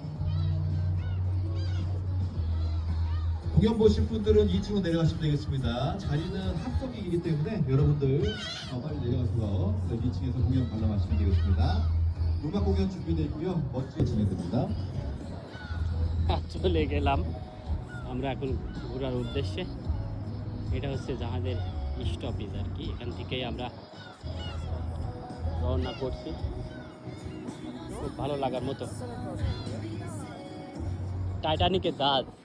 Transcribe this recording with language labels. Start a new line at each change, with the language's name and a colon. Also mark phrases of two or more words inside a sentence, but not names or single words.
Korean: 공연 보실 분들은 2층으로 내려가시면 되겠습니다. 자리는 합석이기 때문에 여러분들 빨리 내려가서 2층에서 공연 관람하시면 되겠습니다. 음악 공연 준비되어 있고요. 멋지게 진행됩니다.
Bangla: চলে গেলাম আমরা এখন ঘোরার উদ্দেশ্যে। এটা হচ্ছে জাহাজের স্টপেজ আর কি, এখান থেকেই আমরা রওনা করছি। খুব ভালো লাগার মতো টাইটানিকের জাহাজ।